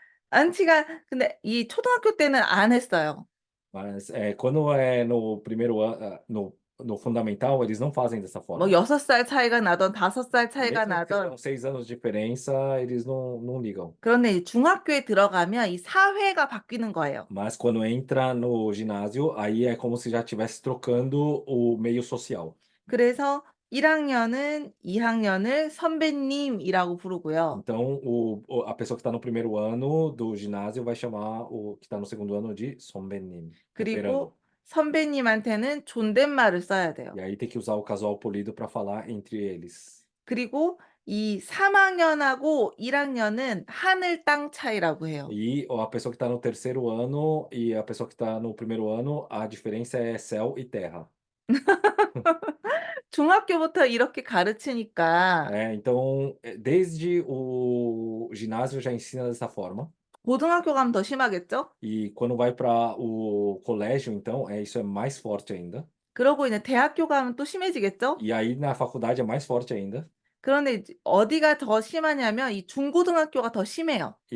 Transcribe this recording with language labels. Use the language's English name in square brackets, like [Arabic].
[Korean] 안치가 근데 이 초등학교 때는 안 했어요. [Portuguese] Mas quando é no primeiro ano, no fundamental, eles não fazem dessa forma. [Korean] 뭐 6살 차이가 나던 5살 차이가 [Portuguese] Mesmo que [Korean] 나던 [Portuguese] sejam 6 anos de diferença, eles não ligam. [Korean] 그런데 이 중학교에 들어가면 이 사회가 바뀌는 거예요. [Portuguese] Mas quando entra no ginásio, aí é como se já estivesse trocando o meio social. [Korean] 그래서 1학년은 2학년을 선배님이라고 부르고요. [Portuguese] Então, a pessoa que está no primeiro ano do ginásio vai chamar o que está no segundo ano de 선배님, [Korean] 그리고 [Portuguese] veterano. [Korean] 선배님한테는 존댓말을 써야 돼요. [Portuguese] E aí tem que usar o casual polido para falar entre eles. [Korean] 그리고 이 3학년하고 1학년은 하늘 땅 차이라고 해요. [Portuguese] E a pessoa que está no terceiro ano e a pessoa que está no primeiro ano, a diferença é céu e terra. [Korean] 중학교부터 이렇게 가르치니까 [Portuguese] Então, desde o ginásio já ensina dessa forma. [Korean] 고등학교 가면 더 심하겠죠? [Portuguese] E quando vai para o colégio, então, isso é mais forte ainda. [Korean] 그러고 이제 대학교 가면 또 심해지겠죠? [Portuguese] E aí na faculdade é mais forte ainda. [Korean] 그런데 이제 어디가 더 심하냐면 이 중고등학교가 더 심해요.